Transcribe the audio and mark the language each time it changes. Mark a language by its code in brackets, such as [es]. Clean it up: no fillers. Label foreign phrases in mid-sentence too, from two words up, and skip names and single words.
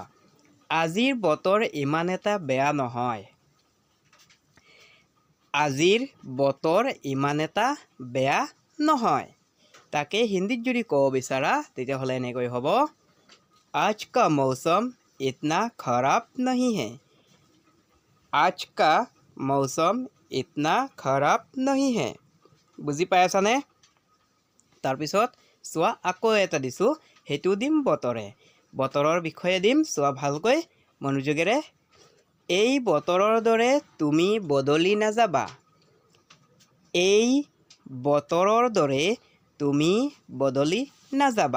[as] আজিৰ বতৰ ইমান এটা বেয়া নহয়। আজিৰ বতৰ ইমান এটা বেয়া নহয়। তাকে হিন্দীত যদি ক'ব বিচাৰা, তেতিয়াহ'লে এনেকৈ হ'ব, [hi] आज का मौसम इतना खराब नहीं है। आज का मौसम इतना खराब नहीं है। [as] বুজি পাই আছানে? তাৰপিছত চোৱা, আকৌ এটা দিছোঁ, সেইটো দিম বতৰে। বতৰৰ বিষয়ে দিম, চোৱা ভালকৈ মনোযোগেৰে। এই বতৰৰ দৰে তুমি বদলি নাযাবা। এই বতৰৰ দৰে তুমি বদলি নাযাবা।